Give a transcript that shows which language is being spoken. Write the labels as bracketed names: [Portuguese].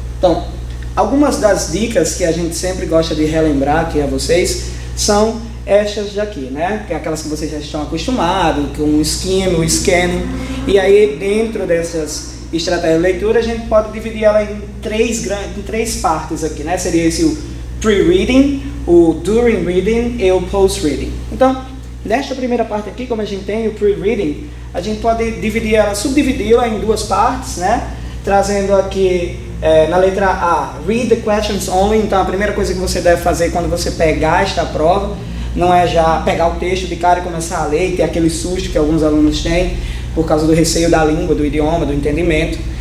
[Portuguese] Então, algumas das dicas que a gente sempre gosta de relembrar aqui a vocês são estas daqui, né? Que é aquelas que vocês já estão acostumados, com o skim, o scanning, e aí dentro dessas estratégia de leitura, a gente pode dividir ela em três partes aqui, né? Seria esse o pre-reading, o during reading e o post-reading. Então, nesta primeira parte aqui, como a gente tem o pre-reading, a gente pode subdividi-la em 2 partes, né? Trazendo aqui na letra A, [English] read the questions only. [Portuguese] Então, a primeira coisa que você deve fazer quando você pegar esta prova não é já pegar o texto de cara e começar a ler e ter aquele susto que alguns alunos têm por causa do receio da língua, do idioma, do entendimento.